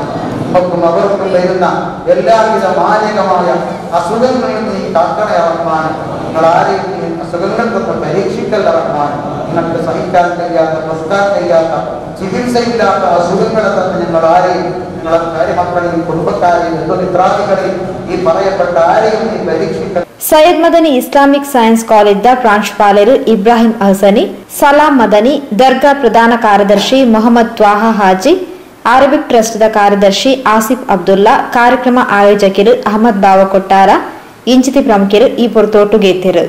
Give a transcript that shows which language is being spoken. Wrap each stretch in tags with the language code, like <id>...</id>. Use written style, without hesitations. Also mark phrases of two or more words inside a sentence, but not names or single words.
<ml>നമുക്കും അവർക്കും വരുന്ന എല്ലാവിധ മാരകമായ അസുഖങ്ങളിൽ നീ കാക്കണേ റഹ്മാൻ. നിങ്ങൾ ആരെയും നീ അസുഖങ്ങൾക്കൊന്നും പരീക്ഷിക്കല്ല റഹ്മാൻ. നിങ്ങൾക്ക് സഹിക്കാൻ കഴിയാത്ത പ്രസ്താൻ കഴിയാത്ത ചികിത്സയില്ലാത്ത അസുഖങ്ങളെ തന്നെ ഞങ്ങൾ ആരെയും നിങ്ങളെ കാര്യമക്കളെയും കുടുംബക്കാരെയും ബന്ധുമിത്രാദികളെയും ഈ പറയപ്പെട്ട ആരെയും നീ പരീക്ഷിക്കൽ.</ml> <tcy>ಸೈಯದ್ ಮದನಿ ಇಸ್ಲಾಮಿಕ್ ಸೈನ್ಸ್ ಕಾಲೇಜ್ದ ಪ್ರಾಂಶುಪಾಲರು ಇಬ್ರಾಹಿಂ ಅಹಸನಿ, ಸಲಾಂ ಮದನಿ, ದರ್ಗಾ ಪ್ರಧಾನ ಕಾರ್ಯದರ್ಶಿ ಮೊಹಮ್ಮದ್ ತ್ವಾಹಾ ಹಾಜಿ, ಅರಬಿಕ್ ಟ್ರಸ್ಟ್ದ ಕಾರ್ಯದರ್ಶಿ ಆಸಿಫ್ ಅಬ್ದುಲ್ಲಾ, ಕಾರ್ಯಕ್ರಮ ಆಯೋಜಕರು ಅಹಮದ್ ಬಾವ ಕೊಟ್ಟಾರ, ಇಂಚಿತಿ ಪ್ರಮುಖರು ಈ ಪೊರ್ತೋಟುಗೆತ್ತಿರು.</tcy>